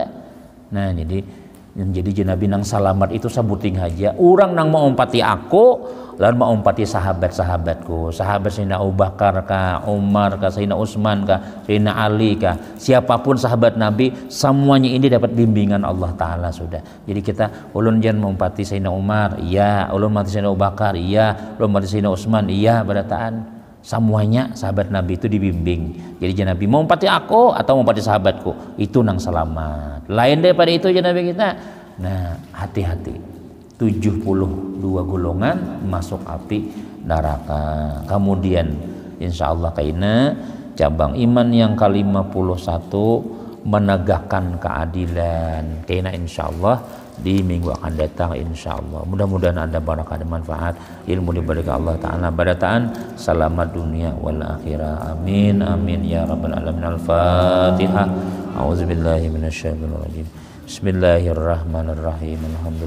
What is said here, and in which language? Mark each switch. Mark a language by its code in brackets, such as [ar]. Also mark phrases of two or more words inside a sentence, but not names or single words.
[bjn] Nah jadi Nabi nang salamat itu sabuting haja orang nang mau umpati aku lalu mau umpati sahabat-sahabatku, sahabat Sayyidina Abu Bakar kah, Umar kah, Sayyidina Utsman kah, Sayyidina Ali kah, siapapun sahabat Nabi semuanya ini dapat bimbingan Allah Ta'ala sudah. Jadi kita ulun jangan mengumpati Sayyidina Umar iya, ulun mengumpati Sayyidina Abu Bakar iya, ulun mengumpati Sayyidina Utsman iya, berataan semuanya sahabat Nabi itu dibimbing. Jadi jangan Nabi mau umpati aku atau mau umpati sahabatku itu nang selamat. Lain daripada itu jangan Nabi kita. Nah hati-hati 72 golongan masuk api neraka. Kemudian [ar] إن شاء الله [bjn] kaina cabang iman yang ke-51 menegakkan keadilan. Kaina [ar] إن شاء الله [bjn] di minggu akan datang [ar] إن شاء الله. [bjn] Mudah-mudahan ada barakah dan manfaat ilmu diberikan Allah Ta'ala barataan selamat [ar] الدنيا والآخرة آمين آمين يا رب العالمين. [bjn] Al-Fatihah. [ar] أعوذ بالله من الشيطان الرجيم. بسم الله الرحمن الرحيم. [bjn] Alhamdulillah.